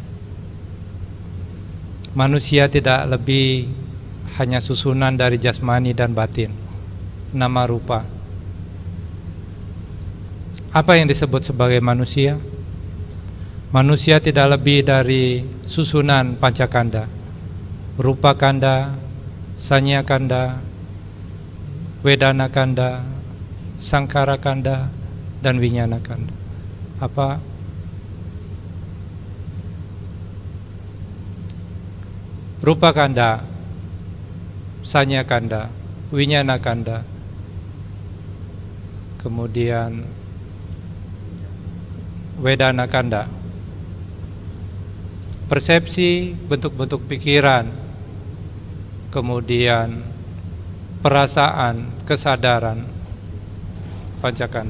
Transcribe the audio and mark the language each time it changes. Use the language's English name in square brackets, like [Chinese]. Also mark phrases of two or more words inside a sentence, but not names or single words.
[Indonesian] Manusia tidak lebih hanya susunan dari jasmani dan batin, [Pali] nama rupa. [Indonesian] Apa yang disebut sebagai manusia? Manusia tidak lebih dari susunan pancakanda, [Pali] rupa kanda, sanya kanda, wedana kanda, sangkara kanda, dan winyana kanda. Apa? Rupa kanda, sanya kanda, winyana kanda, [Indonesian] kemudian [Pali] wedana kanda, [Indonesian] persepsi, bentuk-bentuk pikiran, kemudian perasaan, kesadaran, pancakanda.